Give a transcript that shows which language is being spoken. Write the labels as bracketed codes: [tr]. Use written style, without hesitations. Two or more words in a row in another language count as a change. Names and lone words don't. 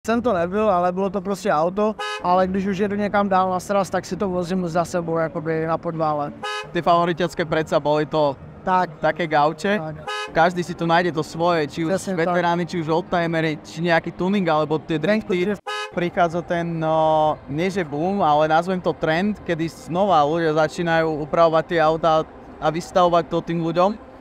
[cs] Jsem to nebyl, ale bylo to prostě auto, ale když už jedu někam dál na sraz, tak si to vozím za sebou jakoby na podvále. [sk] Ty favoritiacké predsa boli to také gauče. Každý si tu nájde to svoje, či už veterány, či už oldtimery, či nejaký tuning, alebo tie drifty. Prichádza ten, nie že boom, ale nazvem to trend, kedy znova ľudia začínajú upravovať tie autá a vystavovať to tým ľuďom.